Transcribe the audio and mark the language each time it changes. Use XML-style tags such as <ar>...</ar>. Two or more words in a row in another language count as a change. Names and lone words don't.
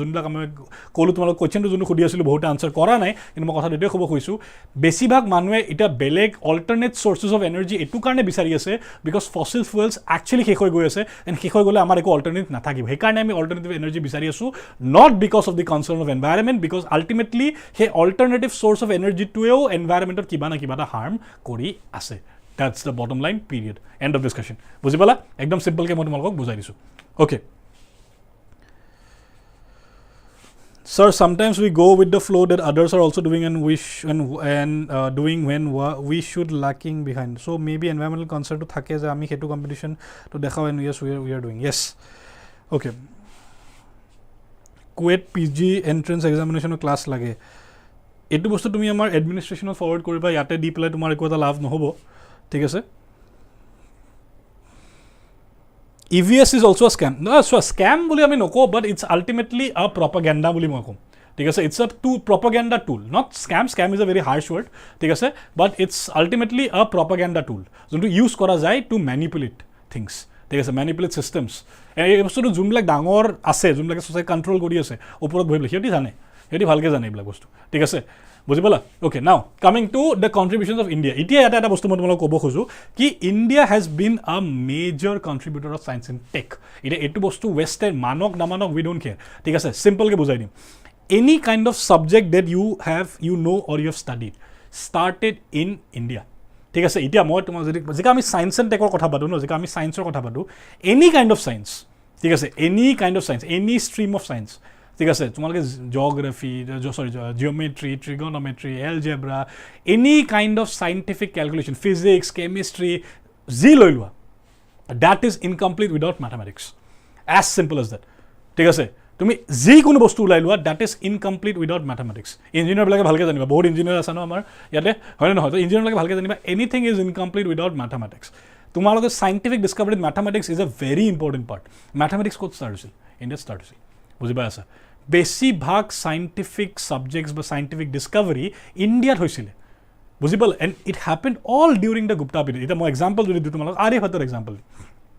<as>যোনবিলাক আমি ক'লোঁ তোমালোক কুৱেশ্যনটো যোনটো সুধি আছিলোঁ বহুতে আনচাৰ কৰা নাই কিন্তু মই কথাটো এইটোৱে ক'ব খুজিছোঁ বেছিভাগ মানুহে এতিয়া বেলেগ</as> <en>alternate sources of energy</en> <as>এইটো কাৰণে বিচাৰি আছে</as> <en>because fossil fuels actually</en> <as>শেষ হৈ গৈ আছে এণ্ড শেষ হৈ গ'লে আমাৰ একো অল্টাৰনেটিভ নাথাকিব সেইকাৰণে আমি</as> <en>alternative energy</en> <as>বিচাৰি আছোঁ</as> <en>not because of the concern of environment because ultimately</en> <as>সেই</as> <en>alternative source of</en> <as>এনাৰ্জিটোৱেও এনভাইৰমেণ্টত কিবা না কিবা এটা হাৰ্ম কৰি আছে</as> <en>That's the bottom line, period. End of discussion.</en> <as>বুজি পালা একদম সিম্পলকৈ মই তোমালোকক বুজাই দিছোঁ অ'কে</as> <en>Sir, sometimes we go with the flow that others are also doing and doing when we should lacking behind. So maybe environmental concern to</en> <as>থাকে যে আমি সেইটো</as> <en>competition to দেখাও and yes we are doing. Yes.</en> <as>Okay. কুৱেট</as> <en>PG entrance examination class</en> <as>লাগে এইটো বস্তু তুমি আমাৰ এডমিনিষ্ট্ৰেশ্যনত ফৰৱাৰ্ড কৰিবা ইয়াতে দি পেলাই তোমাৰ একো এটা লাভ নহ'ব ঠিক আছে</as> <en>EVS is also a scam</en> <as>so a scam বুলি আমি নকওঁ</as> <en>but it's ultimately a propaganda</en> <as>বুলি মই ক'ম ঠিক আছে</as> <en>it's a propaganda tool not scam is a very harsh word</en> <as>ঠিক আছে</as> <en>but it's ultimately a propaganda tool</en> <as>যোনটো ইউজ কৰা যায়</as> <en>to manipulate things</en> <as>ঠিক আছে</as> <en>manipulate systems</en> <as>এই বস্তুটো যোনবিলাক ডাঙৰ আছে যোনবিলাকে</as> <en>society control</en> <as>কৰি আছে ওপৰত বহি পেলাই সিহঁতি ভালকৈ জানে এইবিলাক বস্তু ঠিক আছে বুজি পালা</as> <en>okay now coming to the contributions of India</en> <as>এতিয়া এটা বস্তু মই তোমালোকক ক'ব খোজোঁ কি</as> <en>India has been a major contributor of science and tech</en> <as>এতিয়া এইটো বস্তু ৱেষ্টাৰ্ণ মানক নামানক</as> <en>we don't care</en> <as>ঠিক আছে চিম্পলকৈ বুজাই দিম</as> <en>any kind of subject that you know or you have studied started in India</en> <as>ঠিক আছে এতিয়া মই তোমাক যেতিয়া আমি</as> <en>science and</en> <as>টেকৰ কথা পাতোঁ ন যেতিয়া আমি ছায়েন্সৰ কথা পাতোঁ</as> <en>any kind of science</en> <as>ঠিক আছে</as> <en>any kind of science any stream of science এনি ষ্ট্ৰীম অফ ছায়েন্স</en> <as>ঠিক আছে তোমালোকে</as> <en>geography geometry trigonometry algebra any kind of scientific calculation physics chemistry</en> <as>যি লৈ লোৱা</as> <en>that is incomplete without mathematics as simple as that</en> <as>ঠিক আছে তুমি যিকোনো বস্তু ওলাই লোৱা</as> <en>দ্যাট is incomplete without mathematics</en> <as>ইঞ্জিনিয়াৰবিলাকে ভালকৈ জানিবা বহুত ইঞ্জিনিয়াৰ আছে ন আমাৰ ইয়াতে হয় নহয় তো ইঞ্জিনিয়াৰবিলাকে ভালকৈ জানিবা</as> <en>anything is incomplete without mathematics</en> <as>তোমালোকে চাইণ্টিফিক ডিছকভাৰীত</as> <en>mathematics is a very important part</en> <as>মেথামেটিক্স ক'ত ষ্টাৰ্ট হৈছিল ইণ্ডিয়াত ষ্টাৰ্ট হৈছিল বুজি পাই আছা বেছিভাগ</as> <en>scientific subjects</en> <as>বা</as> <en>scientific discovery</en> <as>ইণ্ডিয়াত হৈছিলে বুজি পালে</as> <en>and it happened all during the Gupta period</en> <as>এতিয়া মই এক্সাম্পল যদি দিওঁ তোমালোকক আৰ্যভট্টৰ এক্সাম্পল</as>